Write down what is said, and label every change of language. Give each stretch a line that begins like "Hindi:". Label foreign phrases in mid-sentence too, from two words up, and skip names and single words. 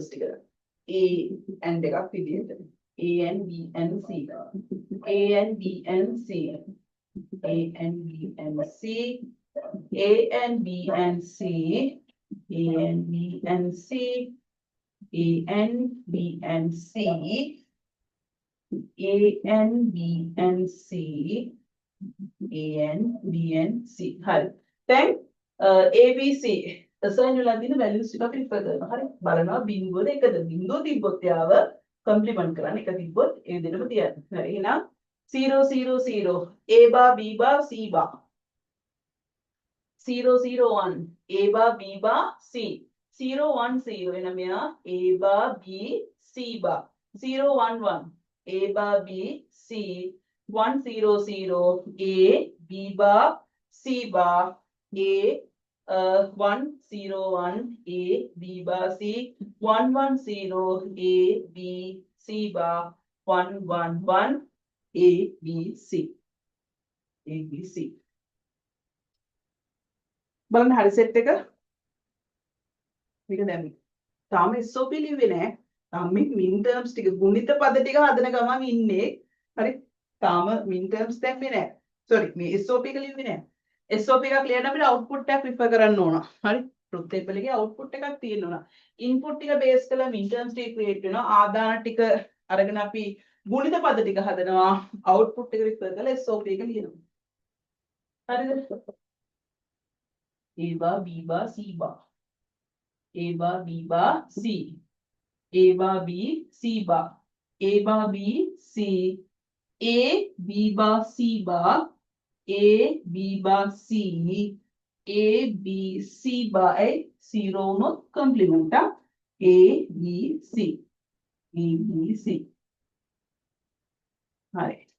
English: ටික A and
Sinhala: එකක් විදිහට
English: A and B and C A and B and C A and B and C A and B and C A and B and C A and B and C A and B and C A and B and C
Sinhala: හරි දැන් ABC assign වෙලා තියෙන values ටික අපි ඉස්සර කරනවා හරි බලනවා බිංදුවද එකද බිංදුව තිබ්බොත් යාව කම්ප්ලිමන්ට් කරන්න එක තිබ්බොත් ඒ විදිහටම තියන්න හරි එහෙනම් 0 0 0
English: A bar B bar C bar 0 0 1 A bar B bar C 0 1 0
Sinhala: එන මෙයා
English: A bar B C bar 0 1 1 A bar B C 1 0 0 A B bar C bar A 1 0 1 A B bar C 1 1 0 A B C bar 1 1 1 A B C A B C
Sinhala: බලන්න හරි සෙට් එක මේක දැන් තාම SOP ලිව්වේ නෑ තාම මේ
English: min terms
Sinhala: ටික ගුණිත පද ටික හදන ගමන් ඉන්නේ හරි තාම
English: min terms
Sinhala: දැම්මේ නෑ සෝරි මේ SOP එක ලිව්වේ නෑ SOP එකක් ලියන්න අපිට අවුට්පුට් එකක් රිෆර් කරන්න ඕන. හරි.
English: truth table
Sinhala: එකේ අවුට්පුට් එකක් තියෙන්න ඕන. ඉන්පුට් ටික බේස් කරලා
English: min terms
Sinhala: ටික ක්‍රියේට් වෙනවා. ආදාන ටික අරගෙන අපි ගුණිත පද ටික හදනවා. අවුට්පුට් එක රිෆර් කරලා SOP එක ලියනවා. හරිද?
English: A bar B bar C bar. A bar B bar C. A bar B C bar. A bar B C. A B bar C bar. A B bar C A B C bar zero no complement A B C A B C හරි